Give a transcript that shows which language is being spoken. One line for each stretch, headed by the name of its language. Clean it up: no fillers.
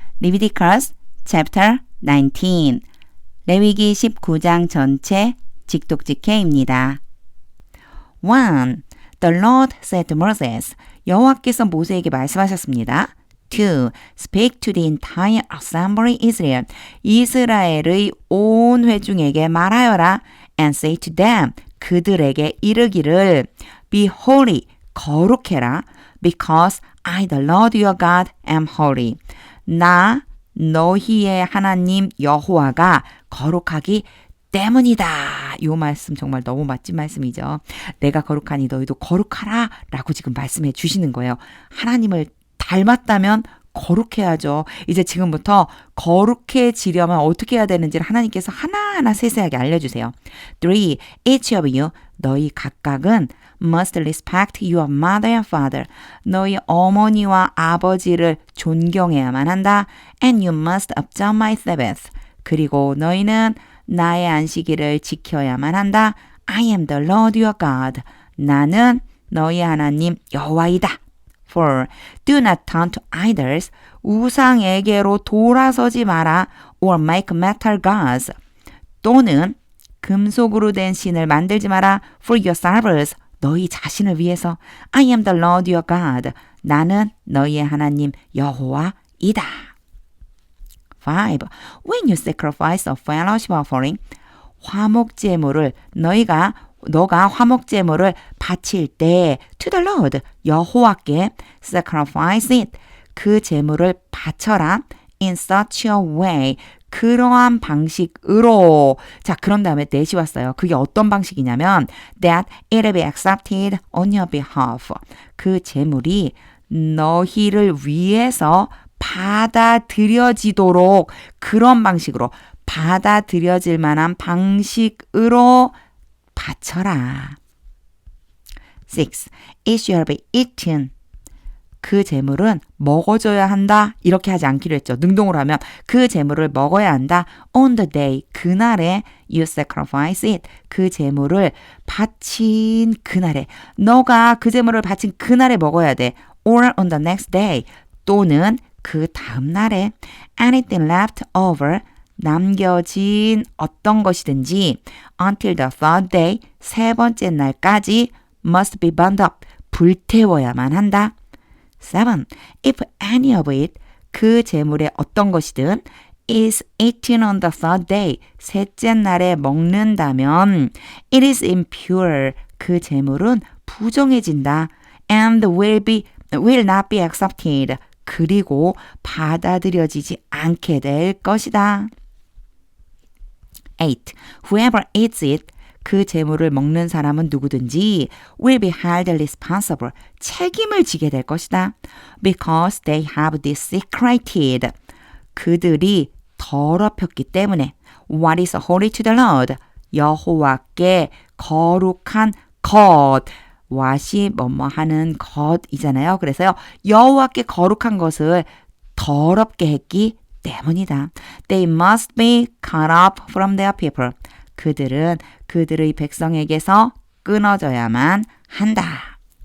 Korean: Leviticus chapter 19 레위기 19장 전체 직독직해입니다. 1.
English: The Lord said to Moses 여호와께서 모세에게 말씀하셨습니다. 2. Speak to the entire assembly Israel 이스라엘의 온 회중에게 말하여라 and say to them 그들에게 이르기를 Be holy 거룩해라 because I the Lord your God am holy 나 너희의 하나님 여호와가 거룩하기 때문이다.
Korean: 이 말씀 정말 너무 멋진 말씀이죠. 내가 거룩하니 너희도 거룩하라 라고 지금 말씀해 주시는 거예요. 하나님을 닮았다면 거룩해야죠. 이제 지금부터 거룩해지려면 어떻게 해야 되는지를 하나님께서 하나하나 세세하게 알려주세요. 3.
English: Each of you, 너희 각각은 must respect your mother and father.
Korean: 너희 어머니와 아버지를 존경해야만 한다.
English: And you must observe my Sabbath.
Korean: 그리고 너희는 나의 안식일을 지켜야만 한다.
English: I am the Lord your God.
Korean: 나는 너희 하나님 여호와이다.
English: 4. Do not turn to idols.
Korean: 우상에게로 돌아서지 마라.
English: Or make metal gods.
Korean: 또는 금속으로 된 신을 만들지 마라.
English: For yourselves. 너희 자신을 위해서. I am the Lord your God.
Korean: 나는 너희의 하나님 여호와이다. 5.
English: When you sacrifice a fellowship offering.
Korean: 화목제물을 너가 화목제물을 바칠 때 to the Lord 여호와께 sacrifice it 그 제물을 바쳐라 in such a way 그러한 방식으로 자 그런 다음에 that이 왔어요. 그게 어떤 방식이냐면 that it will be accepted on your behalf 그 제물이 너희를 위해서 받아들여지도록 그런 방식으로 받아들여질 만한 방식으로 바쳐라.
English: 6. It shall be eaten.
Korean: 그 제물은 먹어줘야 한다. 이렇게 하지 않기로 했죠. 능동으로 하면 그 제물을 먹어야 한다.
English: On the day. 그날에 you sacrifice it.
Korean: 그 제물을 바친 그날에. 너가 그 제물을 바친 그날에 먹어야 돼.
English: Or on the next day. 또는 그 다음 날에. Anything left over.
Korean: 남겨진 어떤 것이든지 until the third day, 세 번째 날까지 must be burned up, 불태워야만 한다. 7.
English: If any of it, 그 제물의 어떤 것이든 is eaten on the third day, 셋째 날에 먹는다면 it is impure, 그 제물은 부정해진다. And will not be accepted, 그리고 받아들여지지 않게 될 것이다. 8. Whoever eats it, 그 제물을 먹는 사람은 누구든지 will be held responsible, 책임을 지게 될 것이다. Because they have desecrated, 그들이 더럽혔기 때문에 what is holy to the Lord, 여호와께 거룩한 것, what 이 뭐뭐 하는 것이잖아요.
Korean: 그래서요, 여호와께 거룩한 것을 더럽게 했기 때문이다.
English: They must be cut off from their people.
Korean: 그들은 그들의 백성에게서 끊어져야만 한다.